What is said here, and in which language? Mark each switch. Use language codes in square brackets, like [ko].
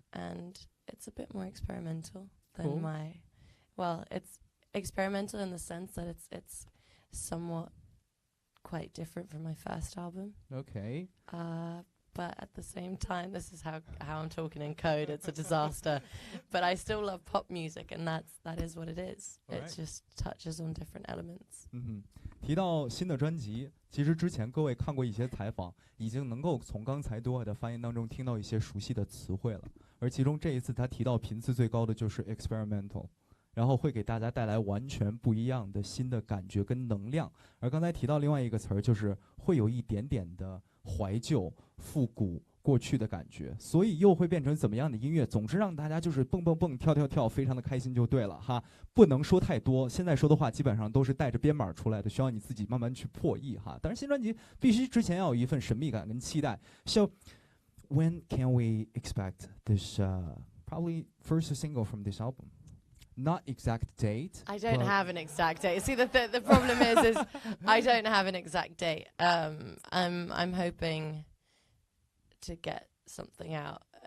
[en] And it's a bit more experimental than it's experimental in the sense that it's somewhat quite different from my first album. Okay. But at the same time, this is how I'm talking in code. It's a disaster. But I still love pop music, and that is what it is. All it right. just touches on different elements. [zh] 提到新的专辑，其实之前各位看过一些采访，已经能够从刚才Dua的发言当中听到一些熟悉的词汇了。而其中这一次他提到频次最高的就是 experimental， 然后会给大家带来完全不一样的新的感觉跟能量。而刚才提到另外一个词儿，就是会有一点点的怀旧、复古、过去的感觉，所以又会变成怎么样的音乐？总之让大家就是蹦蹦蹦、跳跳跳，非常的开心就对了哈。不能说太多，现在说的话基本上都是带着编码出来的，需要你自己慢慢去破译哈。当然，新专辑必须之前要有一份神秘感跟期待。 [en] So when can we expect this probably first single from this album? Not exact date. I don't have an exact date. See, the problem is I don't have an exact date. I'm hoping to get something out